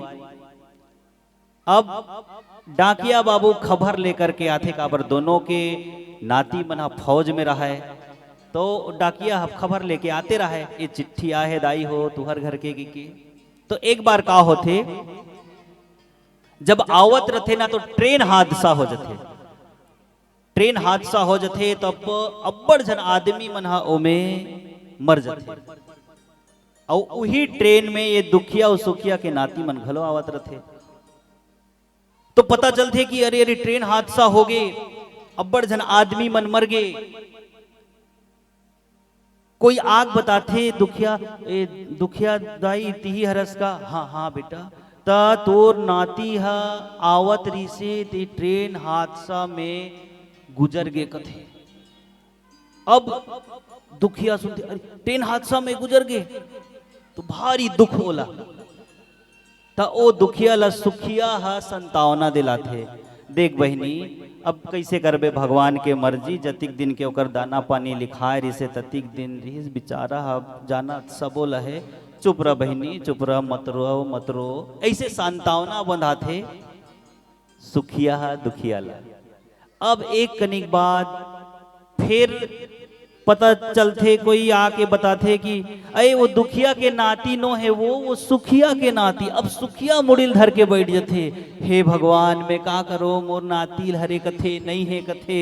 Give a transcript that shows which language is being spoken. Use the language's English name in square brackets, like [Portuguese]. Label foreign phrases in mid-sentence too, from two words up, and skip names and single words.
[Chhattisgarhi] अब डाकिया बाबू खबर लेकर के आते काबर दोनों के नाती मना फौज में रहा है, तो डाकिया खबर लेके आते रहा है, ये चिट्ठी आहे दाई हो तुहर घर के की। तो एक बार का होते, जब आवत रथे ना तो ट्रेन हादसा हो जाते, ट्रेन हादसा हो जाते तब अब्बड़ जन आदमी मन हा ओमे मर जाते, और वही ट्रेन में ये दुखिया और सुखिया के नाती मन घलो आवत रथे। तो पता चलते कि अरे अरे ट्रेन हादसा हो गए, अब्बड़ जन आदमी मन मर गए। कोई आग बताते दुखिया दाई तिही हरस का, हाँ हाँ बेटा, ता तोर नाती हा आवत रही से ते ट्रेन हादसा में गुजर गए कथे। अब दुखिया सुनते, अरे ट्रेन हादसा में गुजर गए, तो भारी दुख होला। ता ओ दुखिया ला सुखिया हा संतावना दिलाथे, देख बहनी अब कैसे करबे, भगवान के मर्जी, जतिक दिन के ओकर दाना पानी लिखाए रिसे ततिक दिन रहीस, बेचारा जाना सबो लहे, चुप रह बहनी चुप रह, मत रो, ऐसे सांत्वना बंधाथे सुखिया दुखिया ला। अब एक कनिक बाद फिर पता चलते, कोई आके बताते कि अरे वो दुखिया के नाती नो है वो सुखिया के नाती। अब सुखिया मुड़िल धर के बैठ जाते, हे भगवान मैं का करो, मोर नाती हरे कथे नहीं है कथे।